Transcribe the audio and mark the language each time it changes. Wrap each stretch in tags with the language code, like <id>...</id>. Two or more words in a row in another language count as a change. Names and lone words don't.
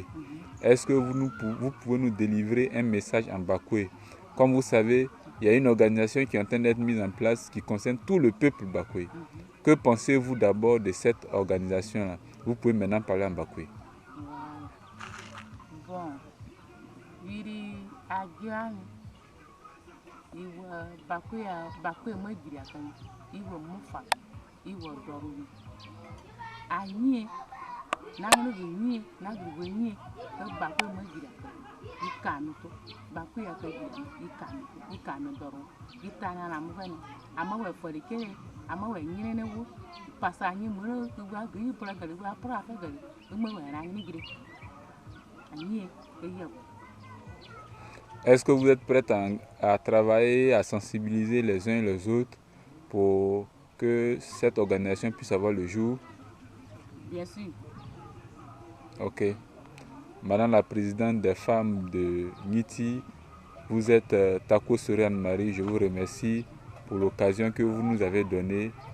<fr>Est-ce que vous pouvez nous délivrer un message en bakoué? Comme vous savez, il y a une organisation qui est en train d'être mise en place qui concerne tout le peuple bakoué. Que pensez-vous d'abord de cette organisation-là? Vous pouvez maintenant parler en bakoué. Bon,</fr> <bjw>bakoué moi diria kan iwo mufa iwo doruwi anyi nangno gni nangro gni bakoué moi diria kan ikanu to bakoué akadi ikanu doru itana na mugani amawe forike amawe nyine wu pasanyi muro gwa gni pra gali gwa pra ka gali mo we na ni gire anyi eyo.</bjw> <fr>Est-ce que vous êtes prête à travailler, à sensibiliser les uns et les autres pour que cette organisation puisse avoir le jour? Bien sûr. Ok. Madame la présidente des femmes de Niti, vous êtes Tako Soriane Marie, je vous remercie pour l'occasion que vous nous avez donnée.</fr>